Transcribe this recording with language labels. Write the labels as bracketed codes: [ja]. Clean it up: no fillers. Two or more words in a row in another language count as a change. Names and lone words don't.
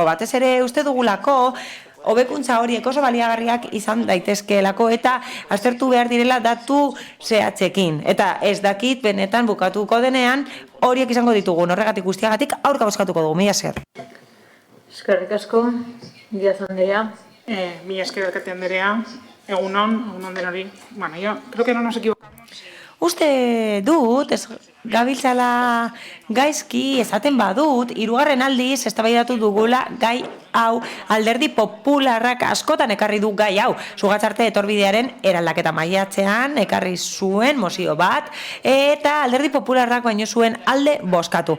[eu] Batez ere, uste dugulako, hobekuntza horiek oso baliagarriak izan daitezkeelako eta aztertu behar direla datu zehatzekin. Eta ez dakit benetan bukatuko denean horiek izango ditugun. Horregatik guztiagatik aurka bozkatuko dugu. Mila esker. Eskerrik asko. Díaz Andrea. Mila esker alkate Andrea. Egunon denori. [es] Bueno, yo creo que no nos equivocamos. [eu] Uste dut, gabiltzala gaizki esaten badut, 3. aldiz eztabaidatu dugula gai hau, Alderdi Popularrak askotan ekarri du gai hau. Sugatzarte etorbidearen eraldaketa maiatzean ekarri zuen mozio bat, eta Alderdi Popularrak baino zuen alde bozkatu.